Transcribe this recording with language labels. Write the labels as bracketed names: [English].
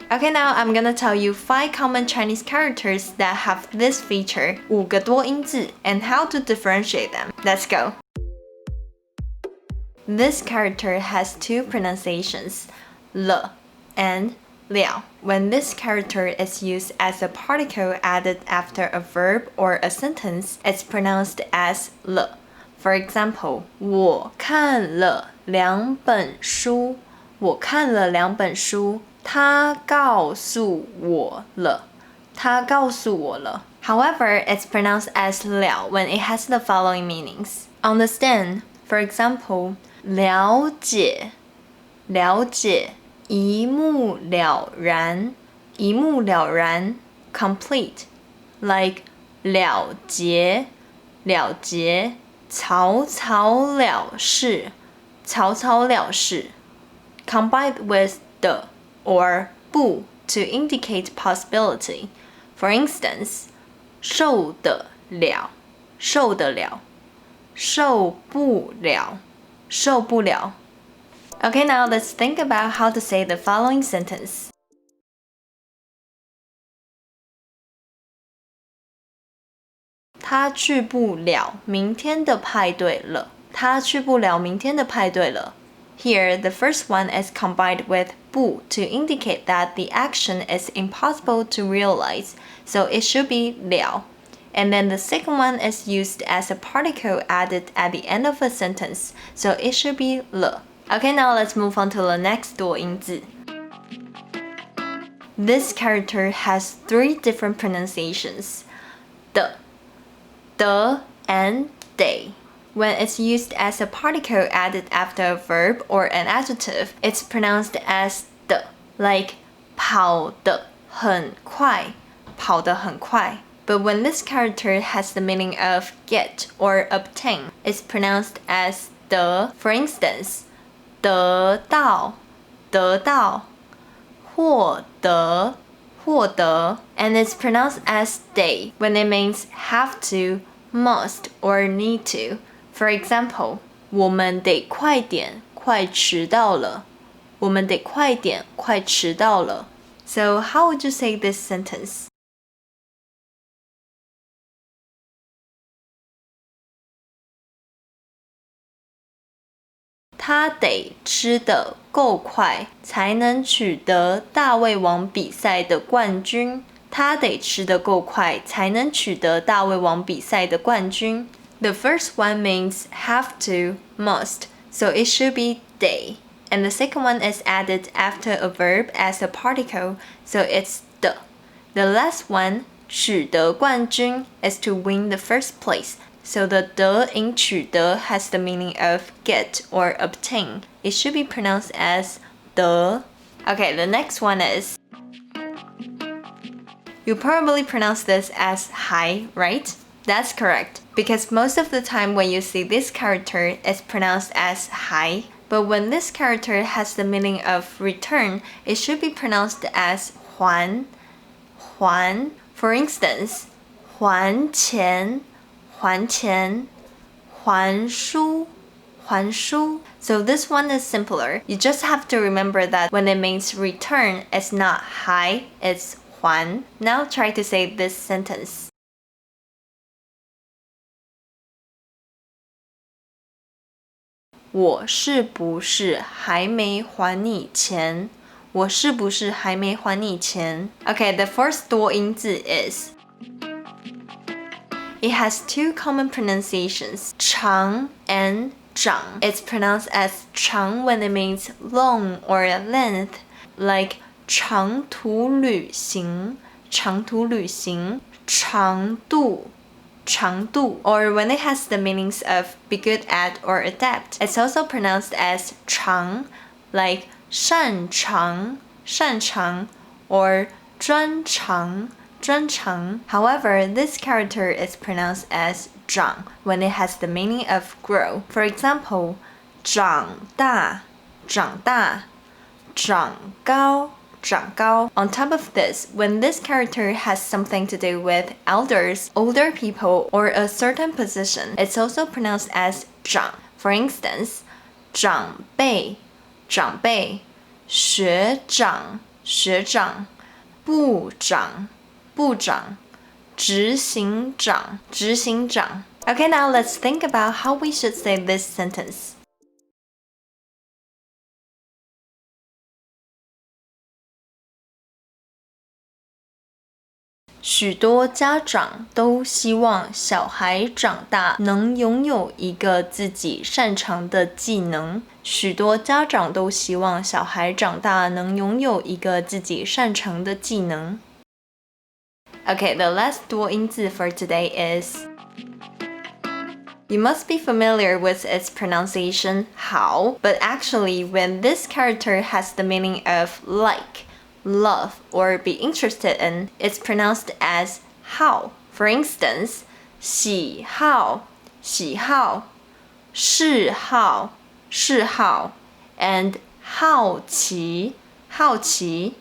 [English] Okay, now I'm gonna tell you 5 common Chinese characters that have this feature, [Chinese] 5个多音字, [English] and how to differentiate them. Let's go! This character has 2 pronunciations, le and liao. When this character is used as a particle added after a verb or a sentence, it's pronounced as le. For example, [Chinese] 我看了2本书. 我看了2本书.他告诉我了. 他告诉我了. [English] However, it's pronounced as liao when it has the following meanings. Understand, for example, [Chinese] 了解, 了解. 一目了然, 一目了然, [English] complete, like [Chinese] 了结, 了结, 草草了事, 草草了事, [English] combined with the or 不 to indicate possibility. For instance, [Chinese] 受得了, 受得了, 受不了, 受不了. [English] Okay, now let's think about how to say the following sentence. [Chinese] 他去不了明天的派对了. 他去不了明天的派对了. [English] Here, the first one is combined with 不 to indicate that the action is impossible to realize, so it should be 了. And then the second one is used as a particle added at the end of a sentence, so it should be 了. Okay, now let's move on to the next 多音字. This character has 3 different pronunciations, de, and day. When it's used as a particle added after a verb or an adjective, it's pronounced as de, like [Chinese] 跑得很快, 跑得很快. [English] But when this character has the meaning of get or obtain, it's pronounced as de. For instance, [Chinese] 得到, 得到, 获得, 获得, [English] and it's pronounced as day when it means have to, must, or need to. For example, [Chinese] 我们得快点，快迟到了。我们得快点，快迟到了。 [English] So how would you say this sentence? [Chinese] 他得吃得够快，才能取得大胃王比赛的冠军。他得吃得够快，才能取得大胃王比赛的冠军。 [English] The first one means have to, must, so it should be day. and the second one is added after a verb as a particle, so it's 的. The last one, [Chinese] 取得冠军, [English] is to win the first place. So the 得 in 取得 has the meaning of get or obtain. It should be pronounced as 得. Okay, the next one is, you probably pronounce this as 还, right? That's correct, because most of the time when you see this character, it's pronounced as 还. But when this character has the meaning of return, it should be pronounced as 还. [Chinese] 还. [English] For instance, [Chinese] 还钱, 还钱, 还书, 还书. [English] So this one is simpler. You just have to remember that when it means return, it's not 还, it's 还. Now try to say this sentence. [Chinese] 我是不是还没还你钱？我是不是还没还你钱？ [English] Okay, the first 多音字 is, it has two common pronunciations, 长 and 长. It's pronounced as 长 when it means long or length, like [Chinese] 长途旅行, 长途旅行, 长度, 长度, [English] or when it has the meanings of be good at or adept. It's also pronounced as 长, like [Chinese] 擅长, 擅长, [English] or [Chinese] 专长, 专长. [English] However, this character is pronounced as 长 when it has the meaning of grow. For example, [Chinese] 长大, 长大, 长高, 长高. [English] On top of this, when this character has something to do with elders, older people, or a certain position, it's also pronounced as 长. For instance, [Chinese] 长辈, 长辈, 学长, 学长, 部长, 部长, 执行长, 执行长. [English] Okay, now let's think about how we should say this sentence. [Chinese] 许多家长都希望小孩长大能拥有一个自己擅长的技能。许多家长都希望小孩长大能拥有一个自己擅长的技能。 [English] Okay, the last 多音字 for today is, you must be familiar with its pronunciation 好, but actually when this character has the meaning of like, love, or be interested in, it's pronounced as 好. For instance, [Chinese] 喜好, 喜好, 嗜好, 嗜好, [English] and [Chinese] 好奇, 好奇.